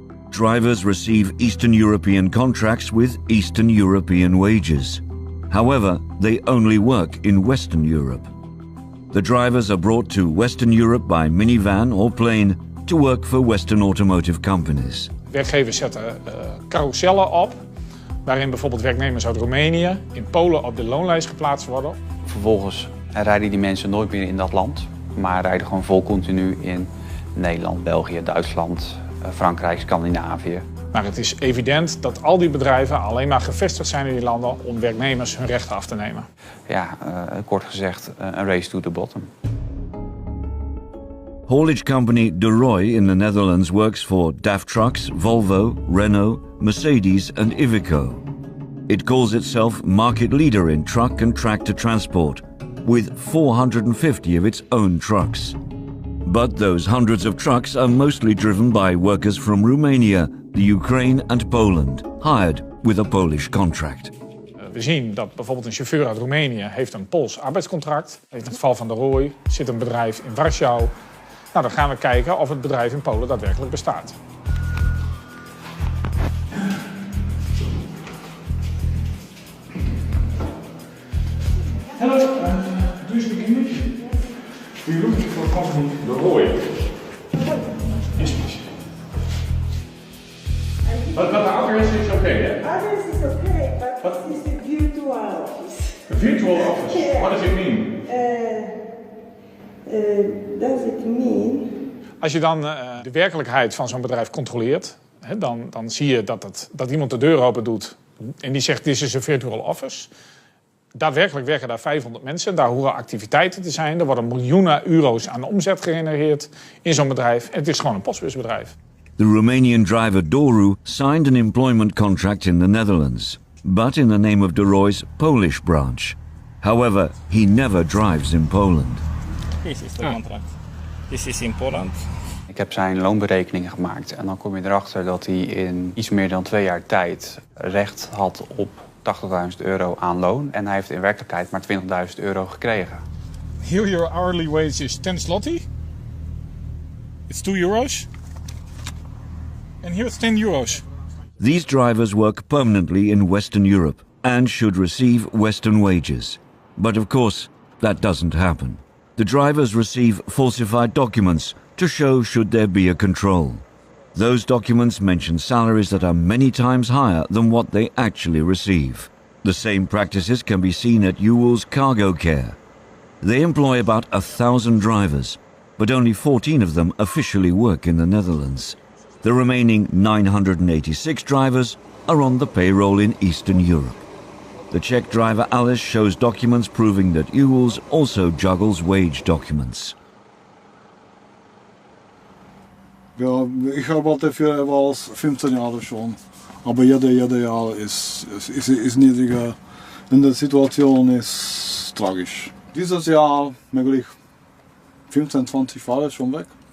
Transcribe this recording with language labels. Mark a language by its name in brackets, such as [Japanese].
[English] Drivers receive Eastern European contracts with Eastern European wages. However, they only work in Western Europe. The drivers are brought to Western Europe by minivan or plane to work for Western automotive companies. [Dutch] Werkgevers zetten carousellen op, waarin bijvoorbeeld werknemers uit Roemenië in Polen op de loonlijst geplaatst worden. Vervolgens rijden die mensen nooit meer in dat land, maar rijden gewoon vol continu in Nederland, België, Duitsland, Frankrijk, Scandinavië. Maar het is evident dat al die bedrijven alleen maar gevestigd zijn in die landen om werknemers hun rechten af te nemen. Ja, kort gezegd, een [English] race to the bottom. Haulage company De Roy in the Netherlands works for DAF Trucks, Volvo, Renault, Mercedes and Iveco. It calls itself market leader in truck and tractor transport, with 450 of its own trucks. But those hundreds of trucks are mostly driven by workers from Romania, the Ukraine and Poland, hired with a Polish contract. [Dutch] We zien dat bijvoorbeeld een chauffeur uit Roemenië heeft een Pools arbeidscontract. In het geval van De Roy zit een bedrijf in Warschau. Nou, dan gaan we kijken of het bedrijf in Polen daadwerkelijk bestaat. [English] Hello, do you speak English? Do you looking for company De Roy? Yes, please. But the address is okay, yeah? Address is okay, but it's a virtual office. A virtual office? Yeah. What does it mean? Does it mean? [Dutch] Als je dan de werkelijkheid van zo'n bedrijf controleert, dan zie je dat iemand de deur open doet en die zegt, dit is een virtual office. Daadwerkelijk werken daar 500 mensen. Daar horen activiteiten te zijn. Er worden miljoenen euro's aan omzet gegenereerd in zo'n bedrijf. En het is gewoon een postbusbedrijf. [English] The Romanian driver Doru signed an employment contract in the Netherlands, but in the name of Deroy's Polish branch. However, he never drives in Poland. This is the contract. This is in Poland. [Dutch] Ik heb zijn loonberekeningen gemaakt en dan kom je erachter dat hij in iets meer dan 2 jaar tijd recht had op 80.000 euro aan loon. En hij heeft in werkelijkheid maar 20.000 euro gekregen. [English] Here your hourly wage is 10 zloty. It's 2 euros. And here it's 10 euros. These drivers work permanently in Western Europe and should receive Western wages. But of course, that doesn't happen. The drivers receive falsified documents to show should there be a control. Those documents mention salaries that are many times higher than what they actually receive. The same practices can be seen at Ewell's Cargo Care. They employ about 1,000 drivers, but only 14 of them officially work in the Netherlands. The remaining 986 drivers are on the payroll in Eastern Europe. The Czech driver Alice shows documents proving that Ewell's also juggles wage documents. [German] Ja, ich arbeite für etwas 15 Jahre schon, aber jede Jahr ist niedriger und die Situation ist tragisch. Dieses Jahr möglich 15, 20 Fahrer schon weg.